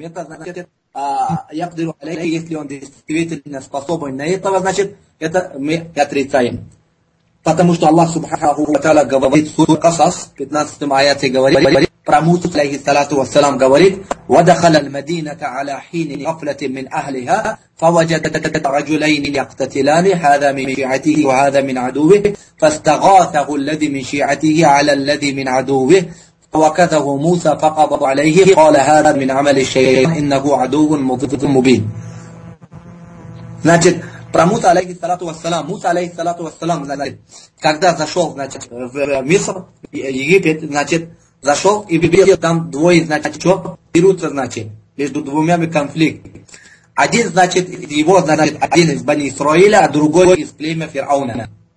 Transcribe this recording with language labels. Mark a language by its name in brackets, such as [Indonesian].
[Russian] Это значит, я говорю, если он действительно способен на этого, значит, это мы отрицаем. Потому что Аллах Субхану ва Тааля говорит в суре Касас, 15 аяте говорит, про Муса, алейхи салату ва салам, говорит: [Arabic] وَدَخَلَ الْمَدِينَةَ عَلَى حِينِ غَفْلَةٍ مِنْ أَهْلِهَا فَوَجَدَ رَجُلَيْنِ يَقْتَتِلَانِ هَذَا مِنْ شِيعَتِهِ وَهَذَا مِنْ عَدُوِّهِ فَاسْتَغَاثَهُ الَّذِي مِنْ شِيعَتِهِ عَلَى الَّذِي مِنْ عَدُوِّهِ فَوَكَزَهُ مُوسَى فَقَبَضَ عَلَيْهِ قَالَ هَذَا مِنْ عَمَلِ الشَّيْطَانِ إِنَّهُ عَدُوٌّ مُضِلٌّ مُبِينٌ. [Russian] Значит, про Муса алейхи салату вассалам. Муса алейхи салату вассалам, значит, когда зашел, значит, в Миср, Египет, значит, зашел и видел там двое, значит, что берутся, значит, между двумя конфликт. Один, значит, его, значит, один из Бани Исраиля, а другой из племя Фирауна.